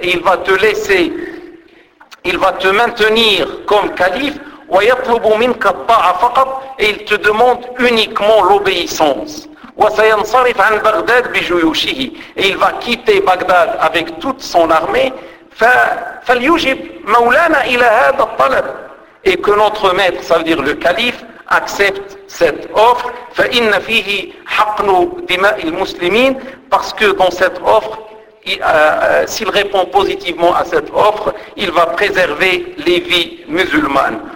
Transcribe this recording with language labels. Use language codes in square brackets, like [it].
[fr] Il va te laisser, il va te maintenir comme calife, [ar] ويطلب منك الطاعة فقط, [fr] et il te demande uniquement l'obéissance. [ar] وسينصرف عن بغداد بجيوشه, [fr] et il va quitter Baghdad avec toute son armée. [ar] فليجب مولانا إلى هذا الطلب. [fr] Et que notre maître, ça veut dire le calife, accepte cette offre. [ar] فَإِنَّ فِيهِ حَقْنُ دِمَاءِ الْمُسْلِمِينَ. [fr] Parce que dans cette offre, s'il répond positivement à cette offre, il va préserver les vies musulmanes.